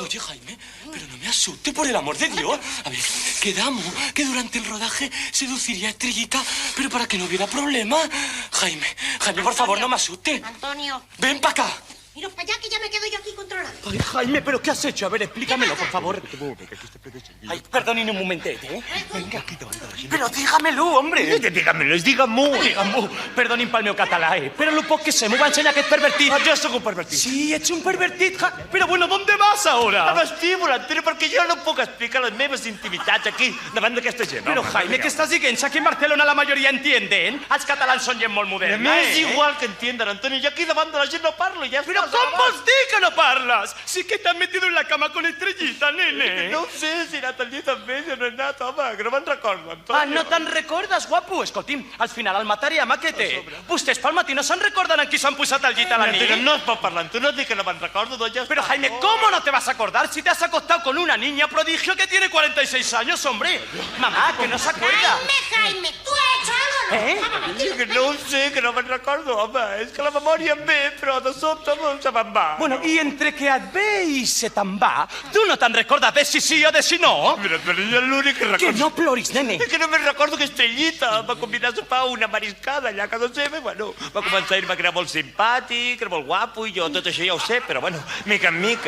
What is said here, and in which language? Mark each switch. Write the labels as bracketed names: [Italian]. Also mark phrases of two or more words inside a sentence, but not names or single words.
[Spanish] Oye, Jaime, pero no me asuste, por el amor de Dios. A ver, quedamos que durante el rodaje seduciría a Estrellita, pero para que no hubiera problema. Jaime, por favor, no me asuste. Antonio. Ven para acá. Iros para allá que ya me quedo yo aquí controlando. Ay, Jaime, ¿pero qué has hecho? A ver, explícamelo, por favor. Ay, [Catalan] perdonin un momentet, eh? Vinga, però diga-me-lo, hombre. Digue-m'ho. Perdonin pel meu català, però lo poc que sé m'ho va ensenyar aquest pervertit. Jo sóc un pervertit. Sí, ets un pervertit. [Spanish] Pero bueno, ¿dónde vas ahora? [Catalan] A vestíbul, entero, perquè jo no puc explicar les meves intimitats aquí, davant d'aquesta gent. Però, Jaime, què estàs dient? Aquí en Barcelona la majoria entienden. Els catalans són gent molt moderna, M'és igual que entiendan, Antonio. Jo aquí davant de la gent no parlo, ja Però com vols dir que no parles? [Spanish] Sí que t'han metido en la cama con Estrellita, nene. [Catalan] No ho sé si he anat al llit amb ell o no he anat, home, que no me'n recordo, Antonio. Ah, no te'n recordes, guapo? Escolti'm, al final el mataríem, què té? Vostès pel matí no se'n recorden en qui s'han posat al llit a la nit? Antonio, no es pot parlar, tu no et dic que no me'n recordo, doncs ja està. [Spanish] Pero, Jaime, ¿cómo no te vas a acordar si te has acostado con una niña prodigio que tiene 46 años, hombre? Mamá, que no se acuerda. Jaime, ¿tú has hecho algo o no? [Catalan] Que no ho sé, que no me'n recordo, home. És que la memòria em ve, però de sobte se me'n va. [Spanish] Bueno, y entre que [Catalan] et ve i se te'n va, tu no te'n recordes de si sí o de si no? Però jo l'únic que recordo... Que no ploris, nene. És que només recordo que Estrellita va convidar a sopar una mariscada allà a casa seva i, bueno, va començar a dir-me que era molt simpàtic, que era molt guapo, i jo tot això ja ho sé, però, bueno, mica en mica.